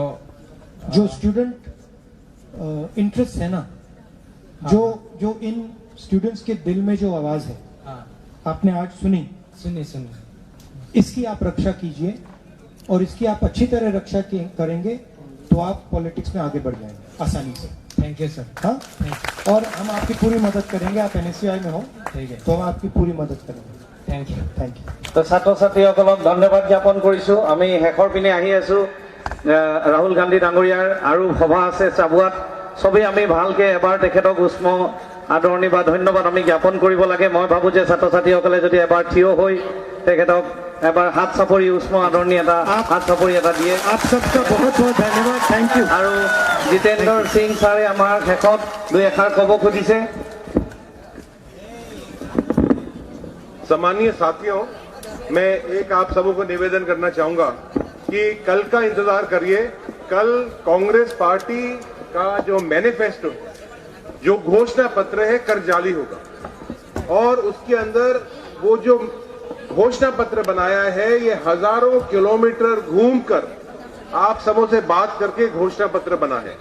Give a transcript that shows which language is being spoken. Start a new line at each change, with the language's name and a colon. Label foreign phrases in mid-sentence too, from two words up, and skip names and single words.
Hindi: जो
English: student interest
Hindi: है ना जो इन स्टूडेंट्स के दिल में जो आवाज है आपने आज सुनी इसकी आप रक्षा कीजिए और इसकी आप अच्छी तरह रक्षा करेंगे तो आप पॉलिटिक्स में आगे बढ़ जाएंगे आसानी से
English: thank you sir
Hindi: हाँ और हम आपकी पूरी मदद करेंगे आप NSY में हो ठीक है तो हम आपकी पूरी मदद करेंगे
English: thank you
Assamese: তো ছাত্ৰ ছাত্ৰীসকলক ধন্যবাদ জ্ঞাপন কৰিছো আমি শেষৰ পিনে আহি আছো ৰাহুল গান্ধী ডাঙৰীয়াৰ আৰু সভা আছে চাবুৱাত সবেই আমি ভালকে এবাৰ তেখেতক উষ্ম আদৰণি বা ধন্যবাদ আমি জ্ঞাপন কৰিব লাগে মই ভাবো যে ছাত্ৰ ছাত্ৰীসকলে যদি এবাৰ থিয় হৈ তেখেতক এবাৰ হাত চাপৰি উষ্ম আদৰণি এটা হাত চাপৰি এটা দিয়ে
Hindi: आप सबका बहुत बहुत धन्यवाद
English: thank you
Assamese: আৰু জিতেন্দ্ৰ সিং ছাৰে আমাৰ শেষত দুই এষাৰ ক'ব খুজিছে
Hindi: सम्मानीय साथियों मैं एक आप सबों को निवेदन करना चाहूंगा कि कल का इंतजार करिए कल कांग्रेस पार्टी का जो मैनिफेस्टो जो घोषणा पत्र है कर जाली होगा और उसके अंदर वो जो घोषणा पत्र बनाया है ये हजारों किलोमीटर घूमकर आप सबों से बात करके घोषणा पत्र बना है।